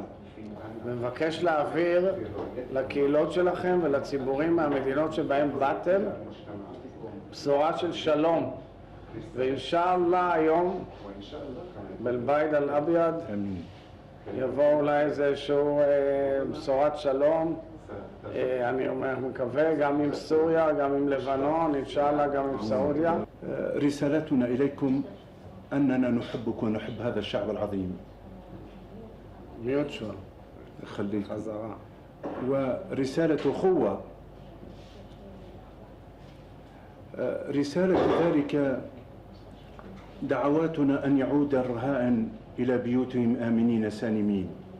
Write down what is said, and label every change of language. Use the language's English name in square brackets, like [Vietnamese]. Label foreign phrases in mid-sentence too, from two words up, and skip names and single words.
[Hebrew] ומבקש להעביר לקהילות שלכם ולציבורים מהמדינות שבהם באתם בשורה של שלום. ואינשאללה היום בבית אל-אביד יבוא אולי איזשהו בשורת שלום. אני מקווה גם עם סוריה, גם עם לבנון, אינשאללה גם עם סעודיה. [Arabic] رسالتنا إليكم أننا نحبك ونحب هذا الشعب العظيم. ميوتشوال. خليك. خزارة. ورسالة أخوة رسالة ذلك دعواتنا أن يعود الرهائن إلى بيوتهم آمنين سالمين